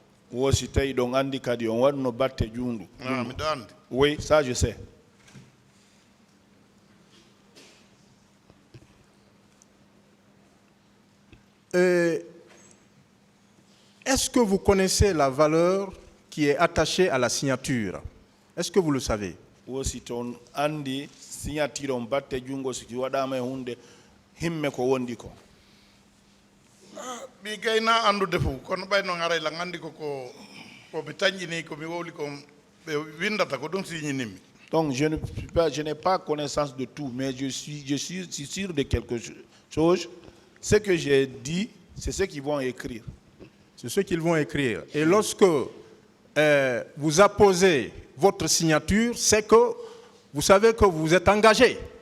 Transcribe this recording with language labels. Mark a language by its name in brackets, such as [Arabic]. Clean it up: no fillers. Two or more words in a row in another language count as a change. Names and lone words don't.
[French] Oui, ça je sais. Est-ce que vous connaissez la valeur qui est attachée à la signature? Est-ce que vous le savez? [Fula] Mi gayna andude fu kono ɓayno ngaray la ngandi ko mi tañƴini ko mi wowli ko ɓe windata ko ɗum siñinimi. [French] Donc je n'ai pas connaissance de tout, mais je suis sûr de quelque chose. Ce que j'ai dit, c'est ce qu'ils vont écrire. C'est ce qu'ils vont écrire. Et lorsque vous apposez votre signature, c'est que vous savez que vous êtes engagé.